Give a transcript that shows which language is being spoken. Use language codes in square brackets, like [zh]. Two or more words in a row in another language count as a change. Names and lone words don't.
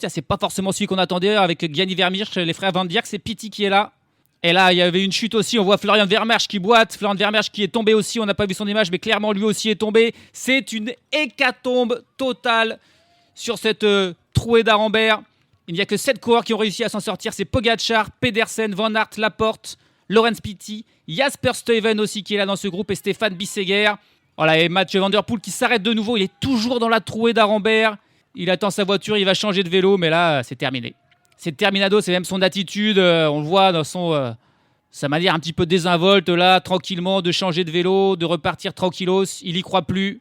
[fr] C'est pas forcément celui qu'on attendait avec Gianni Vermeersch, les frères Van Dierck. C'est Pity qui est là. Et là, il y avait une chute aussi. On voit Florian Vermeersch qui boite. Florian Vermeersch qui est tombé aussi. On n'a pas vu son image, mais clairement, lui aussi est tombé. C'est une hécatombe totale sur cette trouée d'Arambert. Il n'y a que 7 coureurs qui ont réussi à s'en sortir. C'est Pogacar, Pedersen, Van Aert, Laporte, Laurens Pity, Jasper Stuyven aussi qui est là dans ce groupe et Stéphane Bissegger. Voilà, et Mathieu Van Der Poel qui s'arrête de nouveau. Il est toujours dans la trouée d'Arambert. Il attend sa voiture, il va changer de vélo, mais là, c'est terminé. C'est terminado, c'est même son attitude, on le voit dans sa manière un petit peu désinvolte là, tranquillement, de changer de vélo, de repartir tranquillos, il y croit plus.